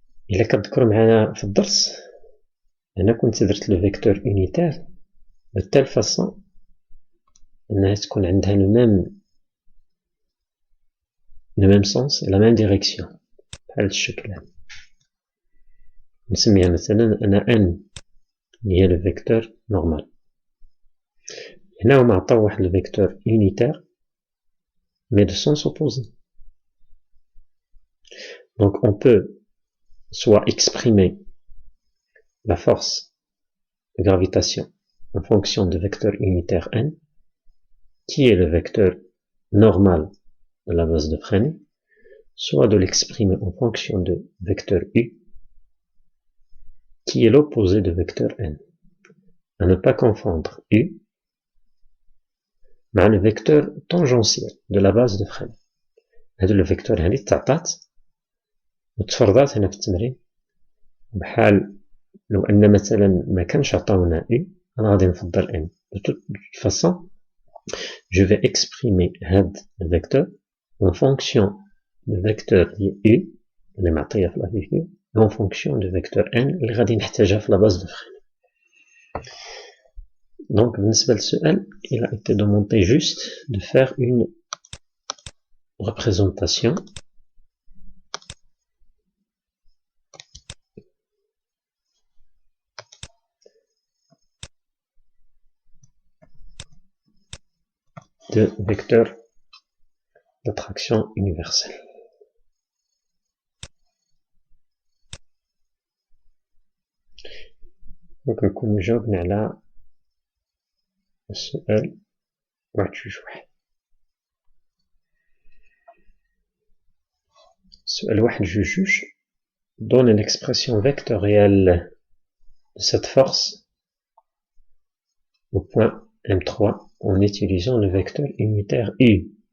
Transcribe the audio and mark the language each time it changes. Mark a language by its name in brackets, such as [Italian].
[Arabic] إلا كتذكروا معنا في الدرس أنا كنت درت لو فيكتور [French] unitaire de telle façon [Arabic] أنها تكون عندها [French] le même sens et la même direction [Arabic] بحال الشكل هذا. نسميها مثلا أنا N اللي هي لو فيكتور نورمال. هنا هما عطاو واحد لو فيكتور [French] unitaire mais de sens opposé. Donc on peut soit exprimer la force de gravitation en fonction de vecteur unitaire n, qui est le vecteur normal de la base de Fresnel, soit de l'exprimer en fonction de vecteur u, qui est l'opposé de vecteur n. À ne pas confondre u [Arabic] مع [French] le vecteur tangentiel de la base de Fresnel. [Arabic] هذا le vecteur هذه تعطات وتفرضات هنا في التمرين بحال لو أن مثلا ما كانش عطاونا u أنا غادي نفضل n. [French] De toute façon, je vais exprimer هذا le vecteur en fonction du vecteur u [Arabic] اللي معطية في [French] la figure en fonction du vecteur n [Arabic] اللي غادي نحتاجها في [French] la base de Fresnel. Donc [Arabic] بالنسبة للسؤال [French] il a été demandé juste de faire une représentation de vecteur d'attraction universelle. [Arabic] Donc نكون جاوبنا على السؤال 21. السؤال [French] 21 donne une expression vectorielle de cette force au point M3 en utilisant le vecteur unitaire U.